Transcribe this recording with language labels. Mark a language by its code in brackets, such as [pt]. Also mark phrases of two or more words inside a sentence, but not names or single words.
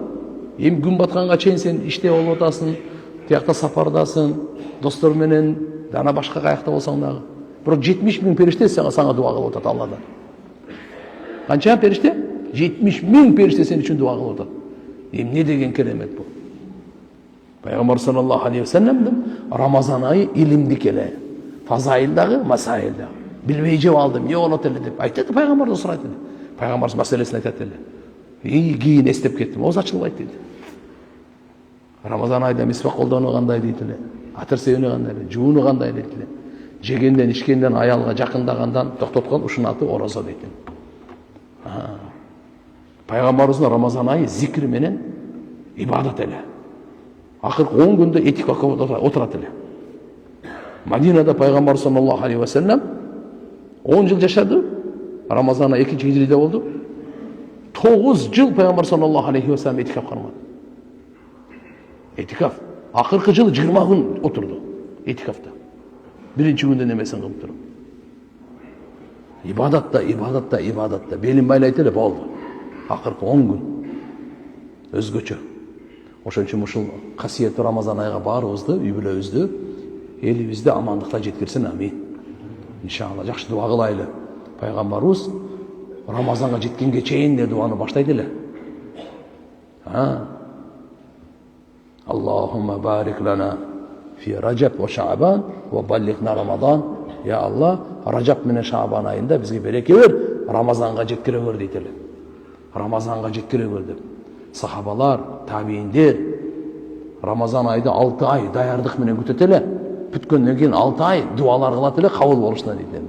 [ky] Эми күн батканга чейин сен иште болуп атасың, тиякта сапардасың, достор менен, дана башка каякта болсоң дагы. Бирок 70 000 периште сага дуа кылып атат Алладан. Канча периште? 70 000 периште сен үчүн дуа кылып атат. Эми не деген керемет бул? Пайгамбар [ar] صلى الله عليه وسلم [ky] Рамазан айы илимдик эле. Фазаилдагы, масаилдагы. Билбей жеп алдым, не болот эле деп айтат, пайгамбардан сурайт эле. Пайгамбар маселесин айтат эле. Кийин эстеп кеттим, ооз ачылбайт дейт. Рамазан айда мисвак колдонуу кандай дейт эле, атыр себүүнү кандай эле, жуунуу кандай дейт эле. Жегенден, ичкенден, аялга жакындагандан токтоткон ушунун аты орозо дейт эле. Пайгамбарыбыздын Рамазан айы зикир менен ибадат эле. Акыркы 10 күндө этикага отурат эле. Мадинада пайгамбар [ar] صلى الله عليه وسلم [ky] 10 жыл жашады. Рамазан айы 2-хижриде болду. 9 жыл пайгамбар [ar] صلى الله عليه وسلم [ky] этикап кармады. Этикаф. Акыркы жыл 20 күн отурду этикафта. Биринчи күндө немесин кылып туруп. Ибадатта. Белин байлайт эле болду. Акыркы 10 күн. Өзгөчө. Ошон үчүн ушул касиеттүү Рамазан айга баарыбызды, үй бүлөбүздү, элибизди амандыкта жеткирсин, амин. Иншалла жакшы дуа кылайлы. Пайгамбарыбыз Рамазанга жеткенге чейин де дуаны баштайт эле. [ar] اللهم بارك لنا في رجب وشعبان وبلغنا رمضان. [ky] Я Аллах, Раджаб менен Шаабан айында бизге береке бер, Рамазанга жеткире бер дейт эле. Рамазанга жеткире бер деп. Сахабалар, табииндер Рамазан айда 6 ай даярдык менен күтөт эле. Бүткөндөн кийин 6 ай дуалар кылат эле кабыл болушуна дейт эле.